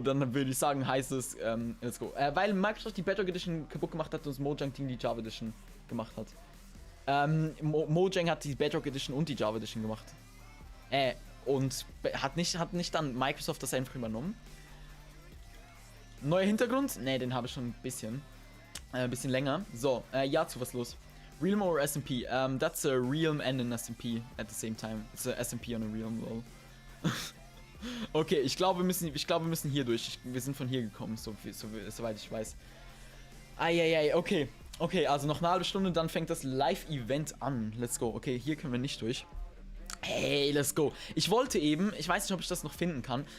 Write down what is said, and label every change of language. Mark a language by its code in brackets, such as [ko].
[de] Dann würde ich sagen, heißt es, [en] let's go. [de] Weil Microsoft die Bedrock Edition kaputt gemacht hat und das Mojang Team die Java Edition gemacht hat. Mojang hat die Bedrock Edition und die Java Edition gemacht. Und hat nicht dann Microsoft das einfach übernommen? Neuer Hintergrund? Ne, den habe ich schon ein bisschen. Ein bisschen länger. So, Yazu, was los? [en] Realm or SMP? That's a Realm and an SMP at the same time. It's a SMP on a Realm, lol. [de] Okay, ich glaube, wir müssen hier durch. Wir sind von hier gekommen, soweit ich weiß. Eieiei, okay. Okay, also noch eine halbe Stunde, dann fängt das Live-Event an. [en] Let's go. [de] Okay, hier können wir nicht durch. [en] Hey, let's go. [de] Ich wollte eben, ich weiß nicht, ob ich das noch finden kann.